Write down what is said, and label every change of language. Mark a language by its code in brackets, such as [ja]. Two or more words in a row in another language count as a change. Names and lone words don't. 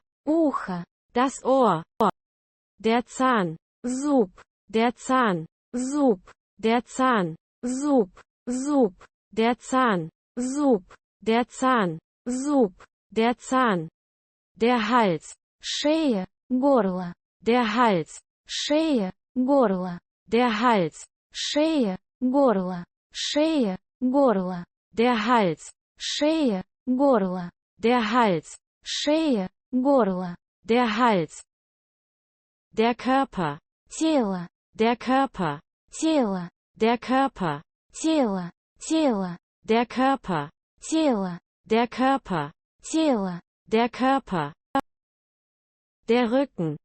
[ru] Ухо. [de] Das Ohr. Der Zahn. [ru] Зуб. [de] Der Zahn. [ru] Зуб. [de] Der Zahn. [ru] Зуб. Зуб. [de] Der Zahn. [ru] Зуб. [de] Der Zahn. [ru] Зуб. [de] Der Zahn. Der Hals. [ru] Шея. Горло. [de] Der Hals. [ru] Шея. Горло. [de] Der Hals. [ru] Шея. Горло. Шея. Горло. [de] Der Hals. [ru] Шея. Горло. [de] Der Hals. [ru] Шея. Горло. [de] Der Hals. Der Körper. [ru] Тело. [de] Der Körper. [ru] Тело. [de] Der Körper. [ru] Тело. Тело. [de] Der Körper. [ru] Тело. [de] Der Körper. [ru] Тело. [de] Der Körper. Der Rücken.